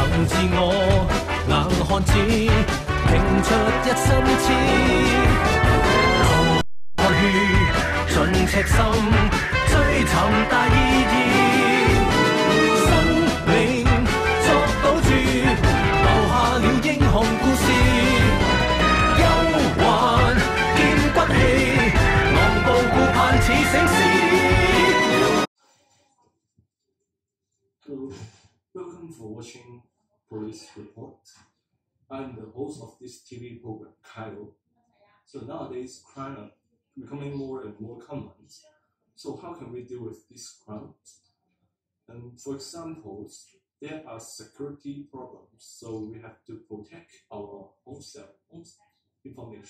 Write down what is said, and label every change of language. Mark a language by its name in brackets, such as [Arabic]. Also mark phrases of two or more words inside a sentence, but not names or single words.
[Cantonese] 自我，硬漢子拼出一身刺，流汗血盡赤心，追尋大意義，生命作賭注，留下了英雄故事，憂患見骨氣，昂步顧盼似醒獅。 [English] Hello, welcome for watching Police Report. I'm the host of this TV program, Kyle. So nowadays, crime are becoming more and more common. So how can we deal with this crime? And for example, there are security problems, so we have to protect our own information.